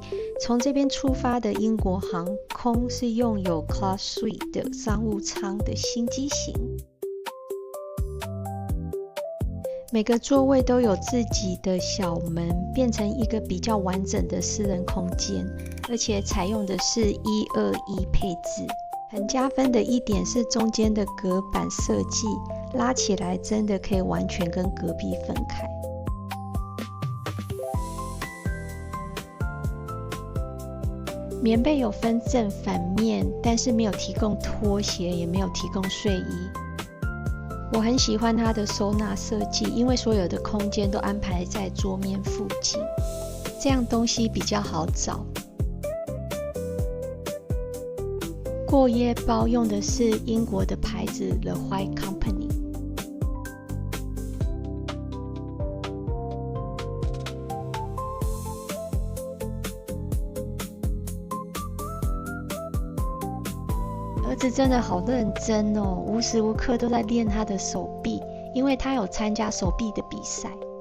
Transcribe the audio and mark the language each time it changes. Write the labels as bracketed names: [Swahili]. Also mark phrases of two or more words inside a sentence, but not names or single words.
[Chinese] 從這邊出發的英國航空是擁有 Class Suite 的商務艙的新機型，每個座位都有自己的小門，變成一個比較完整的私人空間，而且採用的是121配置。很加分的一點是中間的隔板設計，拉起來真的可以完全跟隔壁分開。棉被有分正反面，但是沒有提供拖鞋，也沒有提供睡衣。我很喜歡它的收納設計，因為所有的空間都安排在桌面附近，這樣東西比較好找。過夜包用的是英國的牌子 The White Company。兒子真的好認真哦，無時無刻都在練他的手臂，因為他有參加手臂的比賽。